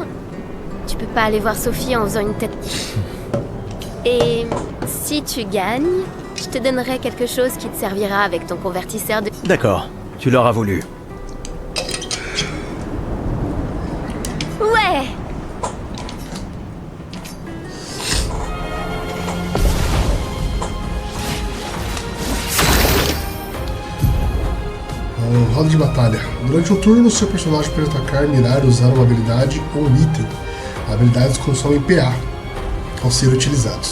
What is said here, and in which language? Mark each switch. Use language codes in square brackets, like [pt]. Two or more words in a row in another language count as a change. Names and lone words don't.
[fr] Tu peux pas aller voir Sophie en faisant une tête. Et si tu gagnes, je te donnerai quelque chose qui te servira avec ton convertisseur de... D'accord, tu l'auras voulu. Ouais! [pt] Roda de batalha. Durante o turno, seu personagem pode atacar, mirar, usar uma habilidade ou um item. Habilidades consomem PA ao ser utilizados.